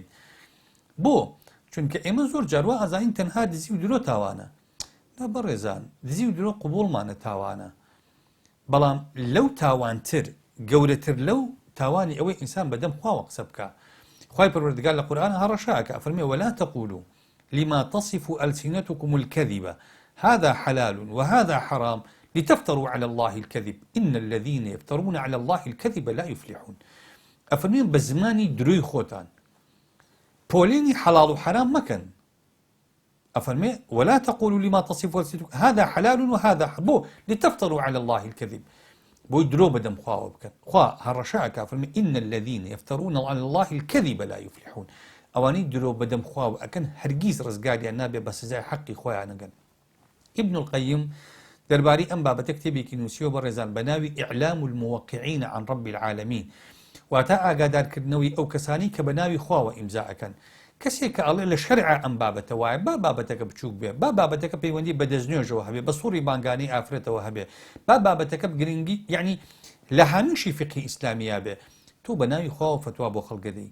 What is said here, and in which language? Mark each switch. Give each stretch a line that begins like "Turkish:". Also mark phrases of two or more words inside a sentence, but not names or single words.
Central Kurdish: بۆ چونکە ئێمە زۆر جاروا ئازانین تەنها دزی و درۆ تاوانە، نا بەڕێزان دزی و درۆ قوبوڵمانە تاوانە، بەڵام لەو تاوانتر گەورەتر لەو تاواني ئەوەی ئینسان بەدەم خواوە قسە بکە. خوای پەروەردگار لە قورئان هەڕەشەکە ئەفەرمێ
Arabic: ولا تقولوا لما تصف ألسنتكم الكذب هذا حلال وهذا حرام لتفتروا على الله الكذب إن الذين يفترون على الله الكذب لا يفلحون.
Central Kurdish: ئەفەرمێ بە زمانی دروی خۆتان پۆلێنی حەڵاڵ و حرام مەکەن.
Arabic: ئەفەرمێ ولا تقولوا لما تصف ألسنتكم هذا حلال وهذا بۆ لتفتروا على الله الكذب
Central Kurdish: بۆی درۆ بەدەم خواوە بکەن. خوا هەڕەشەکە ئەفەرمێ
Arabic: إن الذين يفترون على الله الكذب لا يفلحون.
Central Kurdish: ئەوانەی درۆ بەدەم خواوە ئەکەن هەرگیز ڕزگاریان نابێ بە سزای حەقی خۆیان نەگەن. ابن القيم دەربارەی ئەم بابەتە کتێبێکی نووسیوە بە ڕێزان بە ناوی إعلام الموقعين عن رب العالمين واتە ئاگادارکردنەوەی ئەو کەسانی کە بە ناوی خواوە ئیمزا ئەکەن. کەسێک کە ئەڵێ لە شەرع ئەم بابەتە وایە با بابەتەکە بچووک بێ، با بابەتەکە پەیوەندی بە دەستنوێژەوە هەبێ، بە سووری بانگانەی ئافرەتەوە هەبێ، با بابەتەکە گرنگی یعنی لە هەمیشی فقهی ئیسلامیە بێ، تۆ بە ناوی خواوە فتوا بۆ خەڵک دەدەی.